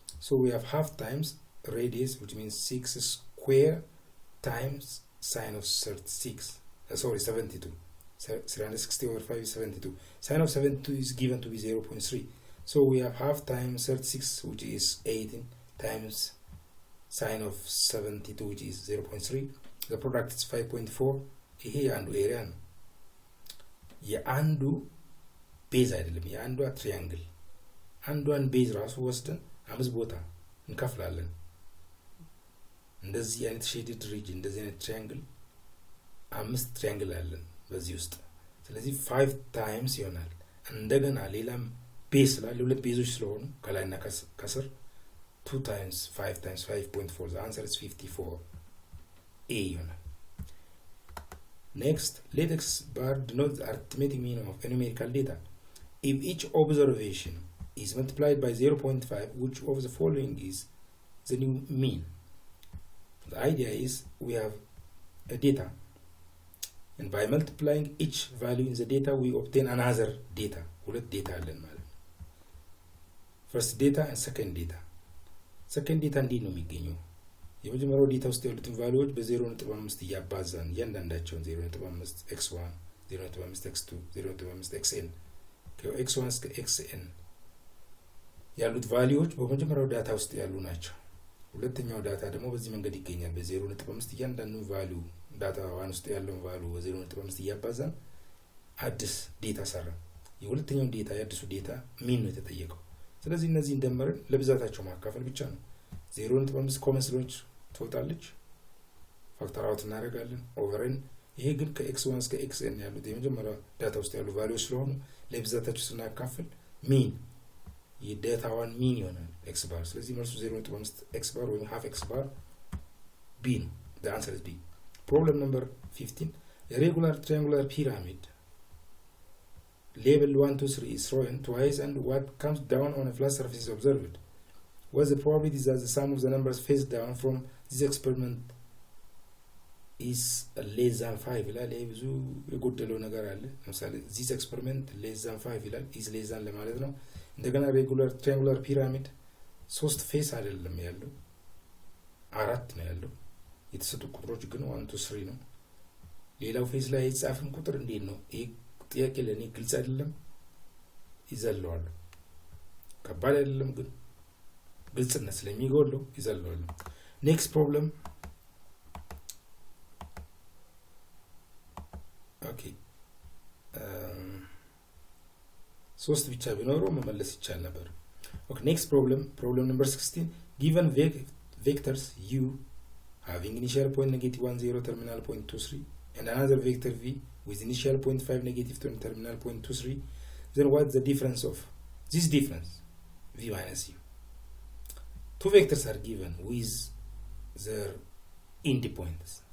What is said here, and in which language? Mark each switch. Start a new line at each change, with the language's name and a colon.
English: So we have half times radius, which means 6 square times sine of 72. 360 over 5 is 72. Sine of 72 is given to be 0.3. So we have half times 36, which is 18, times sine of 72, which is 0.3. The product is 5.4.
Amharic: ይሄ የአንዱ ኤሪያ ነው። የአንዱ ቤዝ አይደለም፣ የአንዷ ትሪያንግል። አንዷን ቤዝ ራሱ ወስደን 5 ቦታ እንከፍላለን። እንደዚህ አይነት ሼድድ ሪጅን፣ እንደዚህ አይነት ትሪያንግል 5 ትሪያንግል አለን በዚህ ውስጥ። ስለዚህ 5 ታይምስ ይሆናል። እንደገና ሌላም ቤዝ ስላለ ሁለት ቤዞች ስለሆኑ ከላይና ከስር
English: 2 times 5 times 5.4. The answer is 54. A
Amharic: ይሆናል።
English: Next, let X bar denote the arithmetic mean of a numerical data. If each observation is multiplied by 0.5, which of the following is the new mean? The idea is we have a data, and by multiplying each value in the data, we obtain another data.
Amharic: ሁለት
English: data
Amharic: አለን ማለት ነው።
English: First data and second data. Second data
Amharic: እንዴት ነው የሚገኘው? የመጀመሪያው ዴታ ውስጥ ያሉትን ቫልዩዎች በ0.5 እያባዛን እያንዳንዳቸውን 0.5 x1 0.5 x2 0.5 xn ከx1 እስከ xn ያሉት ቫልዩዎች በመጀመሪያው ዳታ ውስጥ ያሉ ናቸው። ሁለተኛው ዳታ ደግሞ በዚህ መንገድ ይገኛል። በ0.5 እያንዳንዱ ቫልዩ ዳታ 1 ውስጥ ያለውን ቫልዩ በ0.5 እያባዛን አዲስ ዴታ ሰራ። የሁለተኛው ዴታ የአዲሱ ዴታ ሚን ነው የተጠየቀው። ስለዚህ እነዚህ እንደመረን ለብዛታቸው ማካፈል ብቻ ነው። 0.5 ኮመን ስለሆነች ትወጣለች፣ ፋክተር አውት እናደርጋለን ኦቨርን። ይሄ ግን ከx1 እስከ xn ያሉት የመጀመሪያው ዳታ ውስጥ ያሉ ቫልዩዎች ስለሆኑ ለብዛታቸው ስናካፍል ሚን የዳታዋን ሚን ይሆናል x bar። ስለዚህ መልሱ 0.5 x bar ወይም half x bar B ነው።
English: The answer is B. Problem number 15. A regular triangular pyramid labeled 1 2 3 is thrown twice, and what comes down on a flat surface is observed. What's the probability that the sum of the numbers face down from this experiment is less than 5
Amharic: ይላል። ይሄ ብዙ የጎደለው ነገር አለ። ለምሳሌ
English: this experiment less than 5
Amharic: ይላል፣
English: is less than
Amharic: ለማለት ነው። እንደገና
English: regular triangular pyramid
Amharic: 3 ፌስ አይደለም ያለው 4 ነው ያለው። የተሰጡ ቁጥሮች ግን 1 2 3 ነው። ሌላው ፌስ ላይ የተጻፈን ቁጥር እንዴት ነው? ይሄ ጥያቄ ለኔ ግልጽ አይደለም። ይዘለዋል። ከባድ አይደለም ግን ግልጽነት ስለሚጎለው ይዘለዋል።
English: Next problem. Okay.
Amharic: ሶስት ብቻ ቢኖረው መመለስ ይቻል ነበር።
English: Okay, next problem number 16. Given vectors u having initial point -1 0 terminal point 2 3 and another vector v with initial point 5 -10 terminal point 2 3, then what's the difference of this difference? V minus u. Two vectors are given with their endpoints.